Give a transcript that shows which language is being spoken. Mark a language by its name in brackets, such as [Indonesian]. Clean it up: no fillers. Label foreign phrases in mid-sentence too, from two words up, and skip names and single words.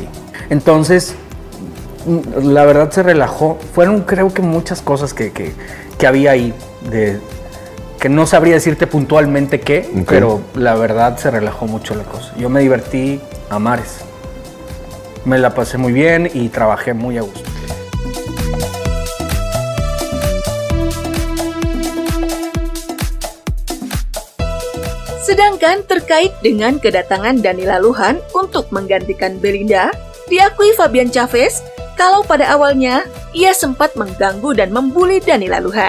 [Spanish] Entonces, la verdad se relajó. Fueron, creo que muchas cosas que había ahí que no sabría decirte puntualmente qué, pero la verdad se relajó mucho la cosa. Yo me divertí a mares. Me la pasé muy bien y trabajé muy a gusto. [Indonesian] Sedangkan terkait dengan kedatangan Danila Lujan untuk menggantikan Belinda, diakui Fabian Chavez kalau pada awalnya ia sempat mengganggu dan membuli Danila Lujan.